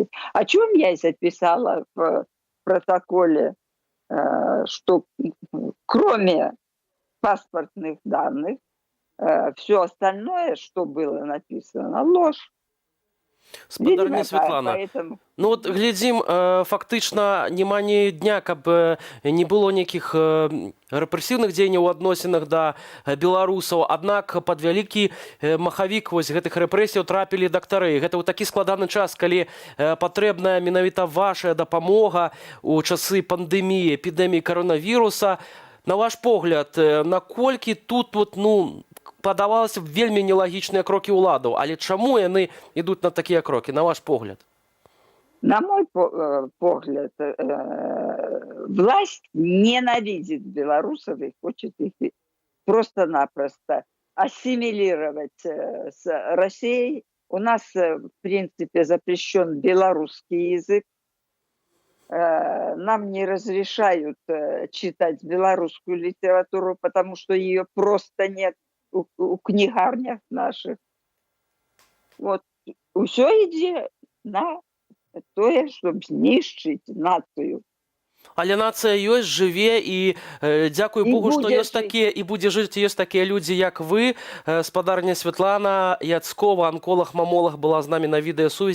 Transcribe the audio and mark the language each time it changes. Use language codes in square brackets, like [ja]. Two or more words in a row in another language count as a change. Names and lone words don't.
[ru] О чем я и записала в протоколе, что кроме паспортных данных, все остальное, что было написано, ложь. [be] Спадарня Святлана, [ru] поэтому... [be] ну от глядзім, фактычна няма ні дня, каб не было нейкіх рэпрэсіўных дзеянняў у адносінах да беларусаў. Аднак пад вялікі махавік вось гэтых рэпрэсіяў трапілі дактары. Гэта ў такі складаны час, калі патрэбная менавіта ваша дапамога ў часы пандэміі, эпідэміі каронавіруса. На ваш погляд, наколькі тут вот, падавалася б вельмі нелагічныя крокі ўладаў, але чаму яны ідуць на такія крокі, на ваш погляд? На мой погляд, [ru] власть ненавидит белорусов и хочет их просто-напросто ассимилировать с Россией. У нас, в принципе, запрещен белорусский язык. Нам не разрешают читать белорусскую литературу, потому что ее просто нет у книгарнях наших. Вот. [be] ўсё ідзе на тое, чтобы знішчыць нацыю. Але нацыя ёсць, жыве і дзякуй І Богу, што будзе ёсць такія і будзе жыць, ёсць такія людзі, як вы. Спадарня Святлана Яцкова, анколаг-мамолаг, была з намі на відэасувязі.